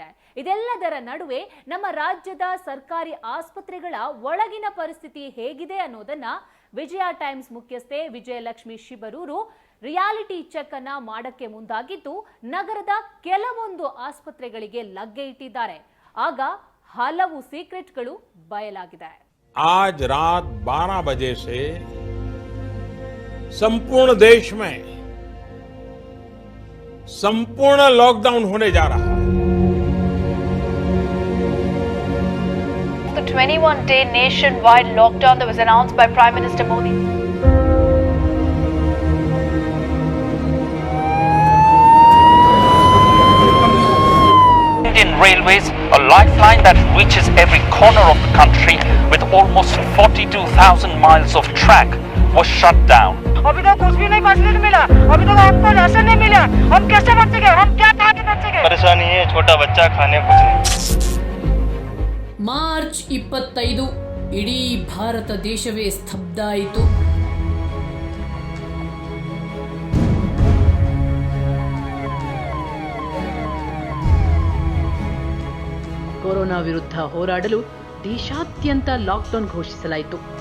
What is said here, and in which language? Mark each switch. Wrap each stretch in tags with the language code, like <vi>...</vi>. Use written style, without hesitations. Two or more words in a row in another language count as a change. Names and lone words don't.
<kn>ಇದೆಲ್ಲದರ ನಡುವೆ ನಮ್ಮ ರಾಜ್ಯದ ಸರ್ಕಾರಿ ಆಸ್ಪತ್ರೆಗಳ ಒಳಗಿನ ಪರಿಸ್ಥಿತಿ ಹೇಗಿದೆ ಅನ್ನೋದನ್ನ ವಿಜಯ ಟೈಮ್ಸ್ ಮುಖ್ಯಸ್ಥೆ ವಿಜಯಲಕ್ಷ್ಮಿ ಶಿಬರೂರು</kn> <en>reality check</en> <kn>ಅನ್ನ ಮಾಡಕ್ಕೆ ಮುಂದಾಗಿದ್ದು ನಗರದ ಕೆಲವೊಂದು ಆಸ್ಪತ್ರೆಗಳಿಗೆ ಲಗ್ಗೆ ಇಟ್ಟಿದ್ದಾರೆ. ಆಗ ಹಲವು ಸೀಕ್ರೆಟ್ಗಳು ಬಯಲಾಗಿದೆ.</kn> <hi>आज रात 12 बजे से संपूर्ण देश में संपूर्ण लॉकडाउन होने जा रहा है.</hi> <en>The 21-day nationwide lockdown that was announced by Prime Minister Modi. Indian Railways, a lifeline that reaches every corner of the country with almost 42,000 miles of track, was shut down.</en> <hi>अभी तो कुछ भी नहीं फैसिलिटी मिला, अभी तो हमको राशन नहीं मिला, हम कैसे बचेंगे, हम क्या खा के बचेंगे? परेशानी है, छोटा बच्चा खाने कुछ नहीं.</hi> <kn>ಮಾರ್ಚ್ 25 ಇಡೀ ಭಾರತ ದೇಶವೇ ಸ್ತಬ್ಧ ಆಯಿತು. ಕೊರೋನಾ ವಿರುದ್ಧ ಹೋರಾಡಲು ದೇಶಾದ್ಯಂತ ಲಾಕ್ಡೌನ್ ಘೋಷಿಸಲಾಯಿತು.</kn>